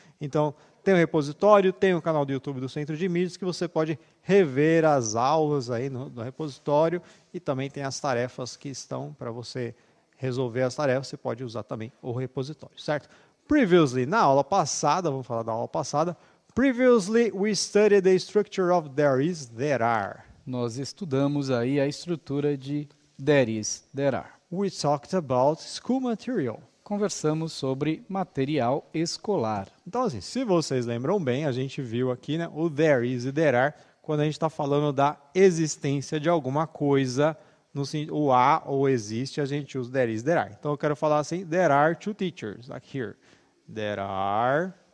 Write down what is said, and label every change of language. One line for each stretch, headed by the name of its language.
Portuguese: Então, tem o repositório, tem o canal do YouTube do Centro de Mídias, que você pode rever as aulas aí no repositório, e também tem as tarefas que estão para você resolver as tarefas, você pode usar também o repositório, certo?
English: Previously,
Portuguese: na aula passada, vamos falar da aula passada,
English: previously, we studied the structure of there is, there are.
Portuguese: Nós estudamos aí a estrutura de there is, there are.
English: We talked about school material.
Portuguese: Conversamos sobre material escolar. Então, assim, se vocês lembram bem, a gente viu aqui, né, o there is e there are, quando a gente está falando da existência de alguma coisa, o há ou existe, a gente usa there is, there are. Então, eu quero falar assim,
English: there are two teachers, like here. There are...